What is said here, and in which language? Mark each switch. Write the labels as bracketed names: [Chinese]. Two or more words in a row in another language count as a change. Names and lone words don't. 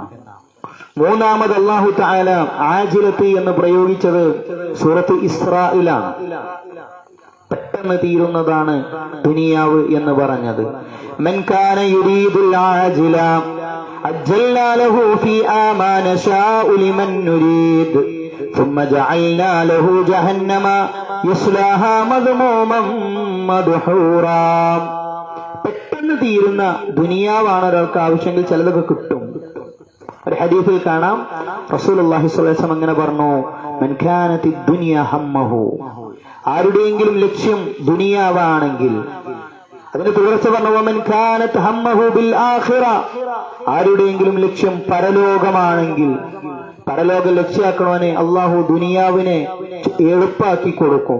[Malayalam] മൂന്നാമത് [Arabic] الله تعالى [Malayalam] ആജിലത്തി എന്ന് പ്രയോഗിച്ചത് സൂറത്ത് ഇസ്രായിലാണ്. പെട്ടെന്ന് തീരുന്നതാണ് ദുനിയാവ് എന്ന് പറഞ്ഞത്. [Arabic] من كان يريد العاجلة عجلنا له فيها ما نشاء لمن نريد ثم جعلنا له جهنم يصلاها مذموما مدحورا. [Malayalam] പെട്ടെന്ന് തീരുന്ന ദുനിയാവാണ് ഒരാൾക്ക് ആവശ്യമെങ്കിൽ ചിലതൊക്കെ കിട്ടും. ഒരു ഹദീസിൽ കാണാം, [Arabic] رسول الله صلى الله عليه وسلم [Malayalam] അങ്ങനെ പറഞ്ഞു, [Arabic] من كانت الدنيا همه, [Malayalam] ആരുടെയെങ്കിലും ലക്ഷ്യം ദുനിയാവാണെങ്കിൽ, അതിന് തുടർച്ച പറഞ്ഞു [Arabic] ومن كانت همه بالآخرة, [Malayalam] ആരുടെയെങ്കിലും ലക്ഷ്യം പരലോകമാണെങ്കിൽ, പരലോക ലക്ഷ്യാക്കണവനെ അള്ളാഹു ദുനിയാവിനെ എളുപ്പാക്കി കൊടുക്കും.